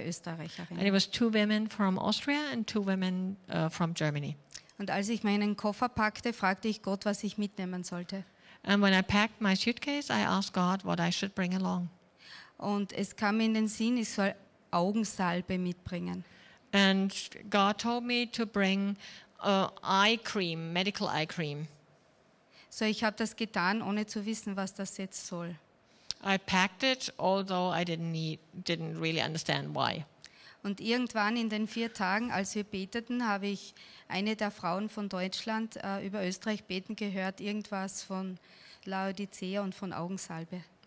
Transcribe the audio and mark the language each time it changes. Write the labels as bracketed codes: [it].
[en] And [de] Österreicherinnen. [en] it was 2 women from Austria and 2 women from Germany. [de] Und als ich meinen Koffer packte, fragte ich Gott, was ich mitnehmen sollte. [en] And when I packed my suitcase, I asked God what I should bring along. [de] Und es kam mir in den Sinn, ich soll Augensalbe mitbringen. [en] And God told me to bring eye cream, medical eye cream. [de] So, ich habe das getan, ohne zu wissen, was das jetzt soll. [en] I packed it, although I didn't really understand why. [de] Und irgendwann in den 4 Tagen, als wir beteten, habe ich eine der Frauen von Deutschland über Österreich beten gehört, irgendwas von Laodicea und von Augensalbe.